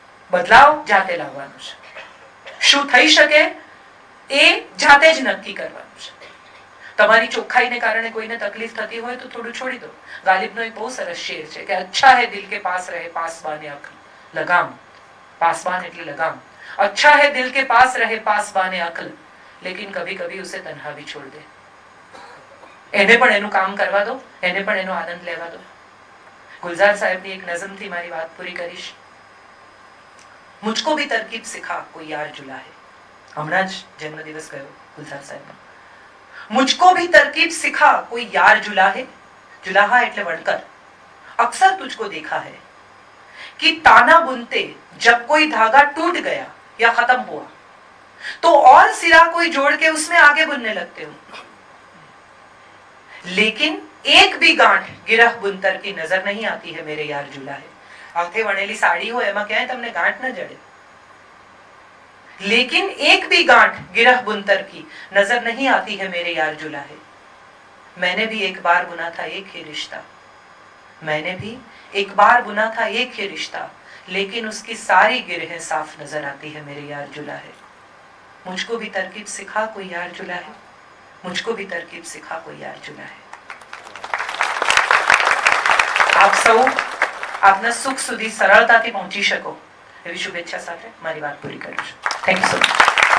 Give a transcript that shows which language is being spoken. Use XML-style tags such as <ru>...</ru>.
<gu>બદલાવ જાતે લાવવાનો છે. શું થઈ શકે એ જાતે જ નક્કી કરવાનું છે. તમારી ચોખ્ખાઈને કારણે કોઈને તકલીફ થતી હોય તો થોડું છોડી દો. ગાલિબનો એક બહુ સરસ શેર છે કે</gu> <hi>અચ્છા હે દિલ કે પાસ રહે પાસબાને અક્લ,</hi> <gu>લગામ. पासबान એટલે લગામ.</gu> <hi>अच्छा है दिल के पास रहे पासबाने अक्ल, लेकिन कभी कभी उसे तन्हा भी छोड़ दे.</hi> <gu>એને પણ એનું કામ કરવા દો, એને પણ એનો આનંદ લેવા દો. ગુલઝાર સાહેબની એક નઝમથી મારી વાત પૂરી કરીશ.</gu> <hi>મુझको भी तरकीब सिखा कोई यार जुला है.</hi> <gu>હમણાં જ જન્મદિવસ ગયો ગુલઝાર સાહેબનો.</gu> <hi>मुझको भी तरकीब सिखा कोई यार जुला है.</hi> <gu>जुलाहा એટલે વણકર.</gu> <hi>अक्सर तुझको देखा है कि ताना बुनते जब कोई धागा टूट गया या खत्म हुआ तो और सिरा कोई जोड़ के उसमें आगे बुनने लगते हो, लेकिन एक भी गांठ गिरह बुनतर की नजर नहीं आती है मेरे यार जुला है.</hi> <gu>હાથે વણેલી સાડી હોય એમાં ક્યાંય તમને ગાંઠ ન જડે,</gu> <hi>लेकिन एक भी गांठ गिरह बुनतर की नजर नहीं आती है मेरे यार जुला है. मैंने भी एक बार बुना था एक ही रिश्ता, मैंने भी एक बार बुना था एक ही रिश्ता, लेकिन उसकी सारी गिरहें साफ नजर आती है मेरे यार जुला है. मुझको भी तरकीब सिखा कोई यार जुला है, मुझको भी तरकीब सिखा कोई यार जुला है.</hi> <gu>આપ સૌ આપના સુખ સુધી સરળતાથી પહોંચી શકો એવી શુભેચ્છા સાથે મારી વાત પૂરી કરું છું.</gu> <en>Thank you so much.</en>